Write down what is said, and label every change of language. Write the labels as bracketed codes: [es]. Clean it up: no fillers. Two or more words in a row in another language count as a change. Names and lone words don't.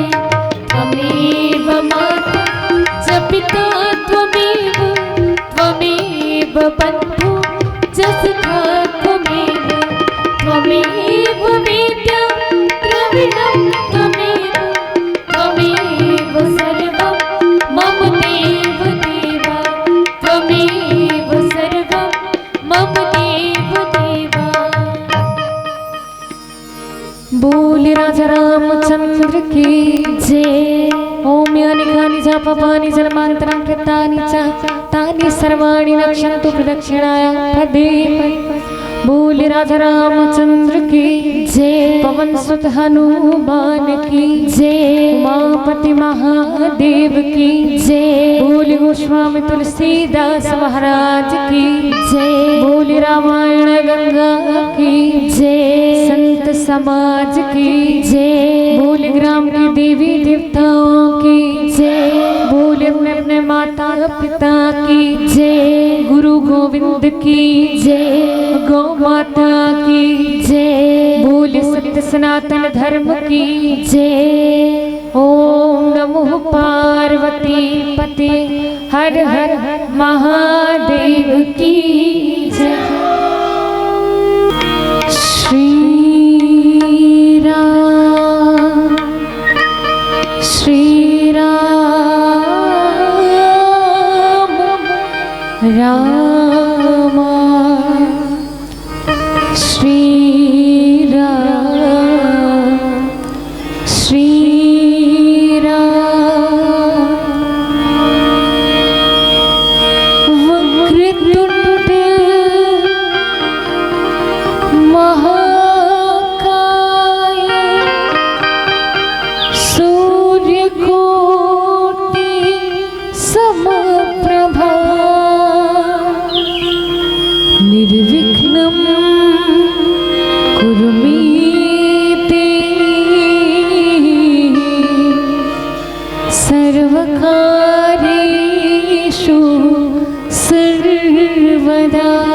[sa] त्वमेव माता च पिता त्वमेव, त्वमेव बन्धु च सखा त्वमेव, त्वमेव वेद्या द्रविणं त्वमेव, त्वमेव सर्वं मम देव देवा, त्वमेव सर्वं मम देव देवा। [hi] बोल राजा रामचंद्र की जय। [sa] ओम यानि कानि जापा पानि जन्मांतरं कृतानि च तानि सर्वाणि रक्षन्तु प्रदक्षिणाय पदे। [hi] बोल राजा रामचंद्र की जय, पवन सुत हनुमान की जय, उमापति महादेव की जय, बोल गोस्वामी तुलसीदास महाराज की जय, बोल रामायण गंगा की जय, संत समाज की जय, बोल ग्राम की देवी देवताओं की जय, बोल अपने अपने माता पिता की जय, गुरु गोविंद की जय, गौ माता की जय, बोल सत्य सनातन धर्म की जय। [sa] ओम नमो पार्वती पते [hi] हर हर महादेव की जय। श्री राम श्री राम राम श्री राम श्री राम। [sa] वक्रतुंड महाकाय सूर्यकोटि समप्रभा निर्विघ्नं कुरु मे देव सर्वकार्येषु सर्वदा।